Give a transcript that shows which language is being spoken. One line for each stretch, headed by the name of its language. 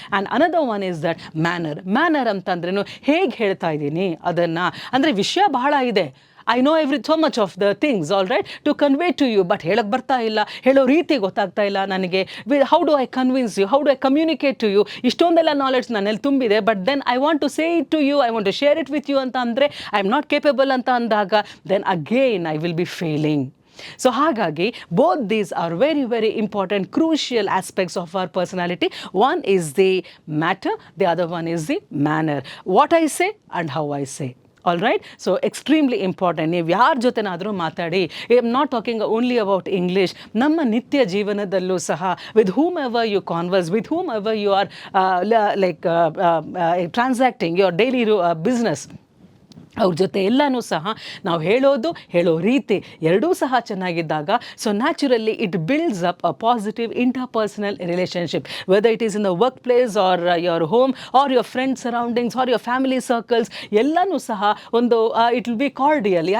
Kannada: And another one is that manner. Manner ಅಂತಂದ್ರೇನು? ಹೇಗೆ ಹೇಳ್ತಾ ಇದ್ದೀನಿ ಅದನ್ನು, ಅಂದರೆ ವಿಷಯ ಬಹಳ ಇದೆ,
English: I know so much of the things, all right, to convey to you,
Kannada: but ಹೇಳಕ್ಕೆ ಬರ್ತಾ ಇಲ್ಲ, ಹೇಳೋ ರೀತಿ ಗೊತ್ತಾಗ್ತಾ ಇಲ್ಲ ನನಗೆ.
English: How do I convince you, how do I communicate to you?
Kannada: ಇಷ್ಟೊಂದೆಲ್ಲ ನಾಲೆಡ್ಜ್ ನನ್ನಲ್ಲಿ ತುಂಬಿದೆ,
English: But then I want to say it to you, I want to share it with you ಅಂತ ಅಂದರೆ I am not capable ಅಂತ ಅಂದಾಗ then again I will be failing. So
Kannada: ಹಾಗಾಗಿ
English: both these are very very important, crucial aspects of our personality. One is the matter, the other one is the manner, what I say and how I say. All right, so extremely important.
Kannada: ನೀವು ಯಾರ ಜೊತೆನಾದರೂ ಮಾತಾಡಿ,
English: I am not talking only about English,
Kannada: ನಮ್ಮ ನಿತ್ಯ ಜೀವನದಲ್ಲೂ ಸಹ
English: with whomever you converse, with whomever you are like transacting your daily business,
Kannada: ಅವ್ರ ಜೊತೆ ಎಲ್ಲನೂ ಸಹ ನಾವು ಹೇಳೋ ರೀತಿ ಎರಡೂ ಸಹ ಚೆನ್ನಾಗಿದ್ದಾಗ
English: So naturally it builds up a positive interpersonal relationship, whether it is in the work place or your home or your friend surroundings or your family circles, ಎಲ್ಲನೂ ಸಹ ಒಂದು it will be cordial.